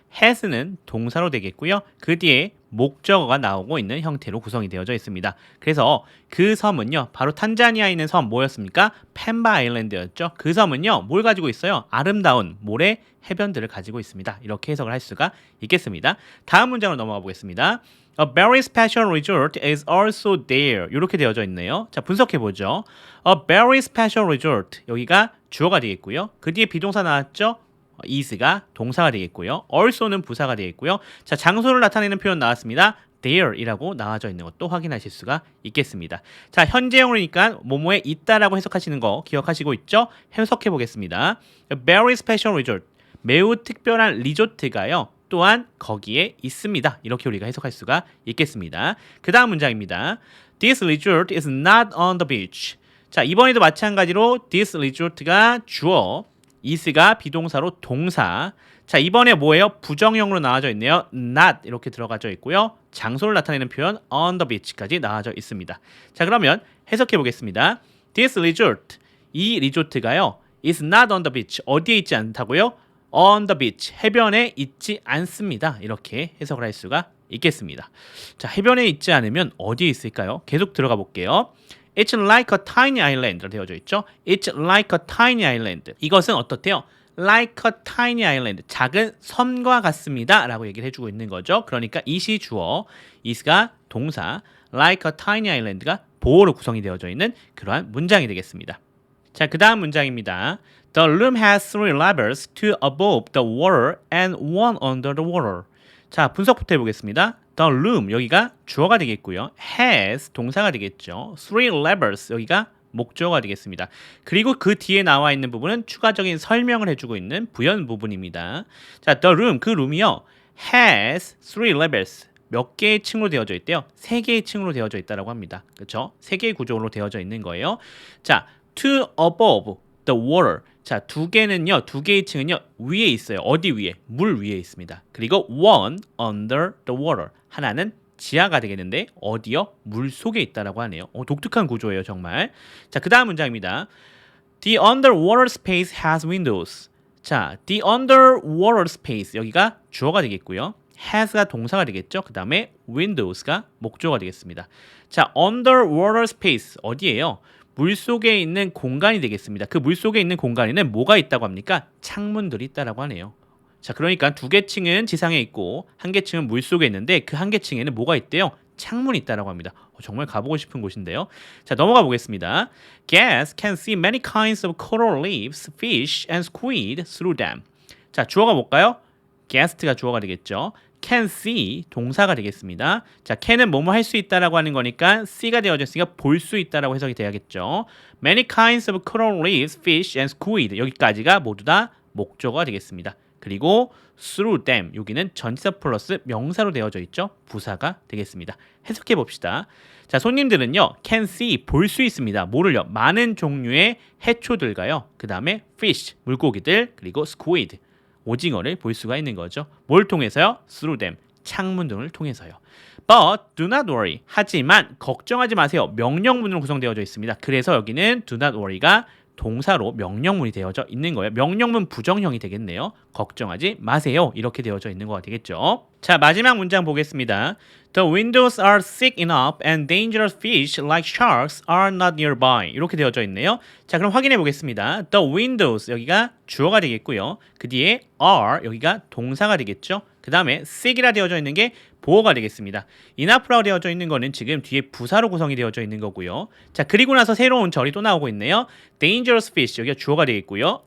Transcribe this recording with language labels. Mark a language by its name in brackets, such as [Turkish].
[Korean] has는 동사로 되겠고요. 그 뒤에 목적어가 나오고 있는 형태로 구성이 되어져 있습니다. 그래서 그 섬은요, 바로 탄자니아에 있는 섬 뭐였습니까? 펜바 아일랜드였죠. 그 섬은요, 뭘 가지고 있어요? 아름다운 모래 해변들을 가지고 있습니다. 이렇게 해석을 할 수가 있겠습니다. 다음 문장으로 넘어가 보겠습니다. [English] A very special resort is also there. [Korean] 이렇게 되어져 있네요. 자, 분석해 보죠. [English] A very special resort. [Korean] 여기가 주어가 되겠고요. 그 뒤에 비동사 나왔죠? is가 동사가 되겠고요. also는 부사가 되겠고요. 자, 장소를 나타내는 표현 나왔습니다. there이라고 나와져 있는 것도 확인하실 수가 있겠습니다. 자, 현재형이니까 뭐뭐에 있다라고 해석하시는 거 기억하시고 있죠? 해석해 보겠습니다. [English] A very special resort. [Korean] 매우 특별한 리조트가요. 또한 거기에 있습니다. 이렇게 우리가 해석할 수가 있겠습니다. 그 다음 문장입니다. [English] This resort is not on the beach. [Korean] 자, 이번에도 마찬가지로 [English] this resort [Korean] 가 주어, is가 비동사로 동사. 자, 이번에 뭐예요? 부정형으로 나와져 있네요. not 이렇게 들어가져 있고요. 장소를 나타내는 표현 [English] on the beach [Korean] 까지 나와져 있습니다. 자, 그러면 해석해 보겠습니다. [English] This resort, [Korean] 이 리조트가요. [English] is not on the beach. [Korean] 어디에 있지 않다고요? [English] on the beach, [Korean] 해변에 있지 않습니다. 이렇게 해석을 할 수가 있겠습니다. 자, 해변에 있지 않으면 어디에 있을까요? 계속 들어가 볼게요. [English] It's like a tiny island [Korean] 로 되어져 있죠. [English] It's like a tiny island. [Korean] 이것은 어떻대요? [English] Like a tiny island. [Korean] 작은 섬과 같습니다. 라고 얘기를 해주고 있는 거죠. 그러니까 it이 주어, is가 동사, like a tiny island가 보어로 구성이 되어져 있는 그러한 문장이 되겠습니다. 자, 그 다음 문장입니다. [English] The room has three levels, two above the water and one under the water. [Korean] 자, 분석부터 해보겠습니다. [English] The room, [Korean] 여기가 주어가 되겠고요. has, 동사가 되겠죠. [English] Three levels, [Korean] 여기가 목적어가 되겠습니다. 그리고 그 뒤에 나와 있는 부분은 추가적인 설명을 해주고 있는 부연 부분입니다. 자, [English] the room, [Korean] 그 룸이요. [English] has three levels. [Korean] 몇 개의 층으로 되어져 있대요? 세 개의 층으로 되어져 있다고 합니다. 그렇죠? 세 개의 구조로 되어져 있는 거예요. [English] 자, two above the water. [Korean] 자, 두 개는요, 두 개의 층은요, 위에 있어요. 어디 위에? 물 위에 있습니다. 그리고 [English] one under the water. [Korean] 하나는 지하가 되겠는데, 어디요? 물 속에 있다라고 하네요. 독특한 구조예요, 정말. 자, 그 다음 문장입니다. [English] The underwater space has windows. 자, the underwater space. [Korean] 여기가 주어가 되겠고요. has가 동사가 되겠죠. 그 다음에 windows가 목적어가 되겠습니다. 자, [English] underwater space. [Korean] 어디예요? 물속에 있는 공간이 되겠습니다. 그 물속에 있는 공간에는 뭐가 있다고 합니까? 창문들이 있다라고 하네요. 자, 그러니까 두 개 층은 지상에 있고 한 개 층은 물속에 있는데 그 한 개 층에는 뭐가 있대요? 창문이 있다라고 합니다. 정말 가보고 싶은 곳인데요. 자, 넘어가 보겠습니다. [English] Guests can see many kinds of coral reefs, fish, and squid through them. [Korean] 자, 주어가 뭘까요? guest가 주어가 되겠죠. [English] can see [Korean] 동사가 되겠습니다. 자, can은 뭐뭐 할 수 있다라고 하는 거니까 see가 되어졌으니까 볼 수 있다라고 해석이 돼야겠죠. [English] Many kinds of coral reefs, fish, and squid. [Korean] 여기까지가 모두 다 목적어가 되겠습니다. 그리고 [English] through them [Korean] 여기는 전치사 플러스 명사로 되어져 있죠. 부사가 되겠습니다. 해석해 봅시다. 자, 손님들은요 [English] can see [Korean] 볼 수 있습니다. 뭐를요? 많은 종류의 해초들과요. 그 다음에 fish 물고기들 그리고 squid 오징어를 볼 수가 있는 거죠. 뭘 통해서요? [English] through them [Korean] 창문 등을 통해서요. [English] But do not worry. [Korean] 하지만 걱정하지 마세요. 명령문으로 구성되어져 있습니다. 그래서 여기는 [English] do not worry [Korean] 가 동사로 명령문이 되어져 있는 거예요. 명령문 부정형이 되겠네요. 걱정하지 마세요. 이렇게 되어져 있는 거가 되겠죠. 자, 마지막 문장 보겠습니다. [English] The windows are thick enough and dangerous fish like sharks are not nearby. [Korean] 이렇게 되어져 있네요. 자, 그럼 확인해 보겠습니다. [English] The windows [Korean] 여기가 주어가 되겠고요. 그 뒤에 are 여기가 동사가 되겠죠. 그 다음에 thick이라 되어져 있는 게 보어가 되겠습니다. enough라고 되어져 있는 거는 지금 뒤에 부사로 구성이 되어져 있는 거고요. 자, 그리고 나서 새로운 절이 또 나오고 있네요. [English] dangerous fish [Korean] 여기가 주어가 되겠고요.